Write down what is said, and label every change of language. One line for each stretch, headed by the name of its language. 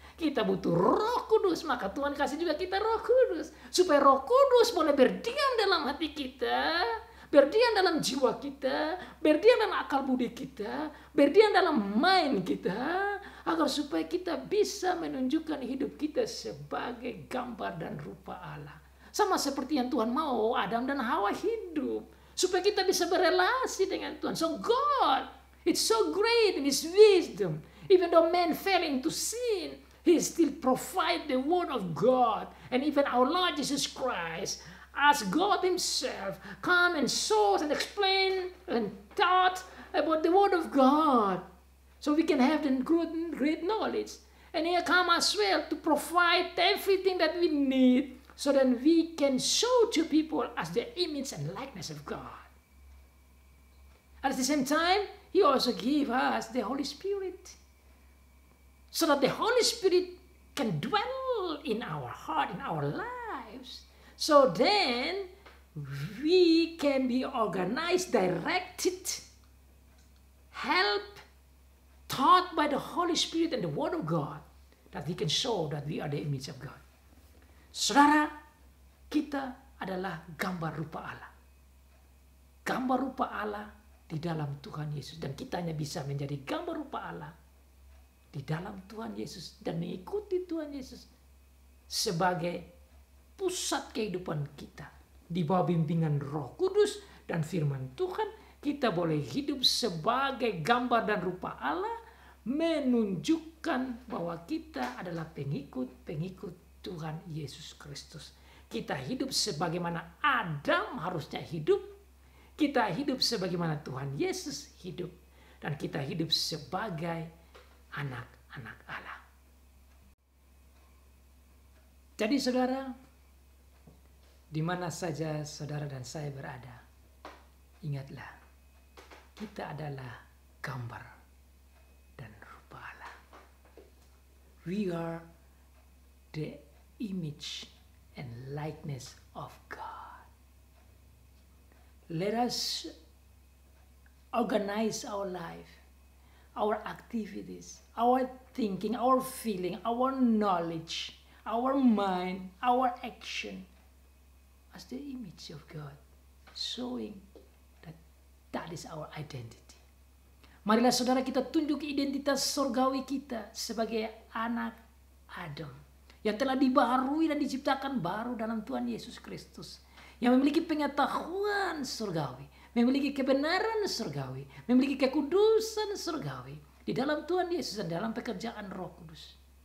Indonesian: Kita butuh Roh Kudus, maka Tuhan kasih juga kita Roh Kudus supaya Roh Kudus boleh berdiam dalam hati kita, berdiam dalam jiwa kita, berdiam dalam akal budi kita, berdiam dalam mind kita, agar supaya kita bisa menunjukkan hidup kita sebagai gambar dan rupa Allah. Sama seperti yang Tuhan mau Adam dan Hawa hidup, supaya kita bisa berelasi dengan Tuhan.
English: So God, it's so great in His wisdom. Even though man fell into sin, He still provide the word of God. And even our Lord Jesus Christ, as God Himself, come and show and explain and taught about the word of God. So we can have the great knowledge. And He come as well to provide everything that we need, so that we can show to people as the image and likeness of God. At the same time, He also gave us the Holy Spirit, so that the Holy Spirit can dwell in our heart, in our lives. So then, we can be organized, directed, helped, taught by the Holy Spirit and the Word of God, that we can show that we are the image of God.
Indonesian: Saudara, kita adalah gambar rupa Allah. Gambar rupa Allah di dalam Tuhan Yesus. Dan kita hanya bisa menjadi gambar rupa Allah di dalam Tuhan Yesus dan mengikuti Tuhan Yesus sebagai pusat kehidupan kita. Di bawah bimbingan Roh Kudus dan firman Tuhan, kita boleh hidup sebagai gambar dan rupa Allah, menunjukkan bahwa kita adalah pengikut-pengikut Tuhan Yesus Kristus. Kita hidup sebagaimana Adam harusnya hidup. Kita hidup sebagaimana Tuhan Yesus hidup. Dan kita hidup sebagai anak-anak Allah. Jadi saudara, di mana saja saudara dan saya berada, ingatlah, kita adalah gambar dan rupa Allah.
English: We are the image and likeness of God. Let us organize our life, our activities, our thinking, our feeling, our knowledge, our mind, our action as the image of God, showing that that is our identity.
Indonesian: Marilah saudara kita tunjuk identitas surgawi kita sebagai anak Adam, yang telah dibaharui dan diciptakan baru dalam Tuhan Yesus Kristus, yang memiliki pengetahuan surgawi, memiliki kebenaran surgawi, memiliki kekudusan surgawi di dalam Tuhan Yesus dan dalam pekerjaan Roh Kudus.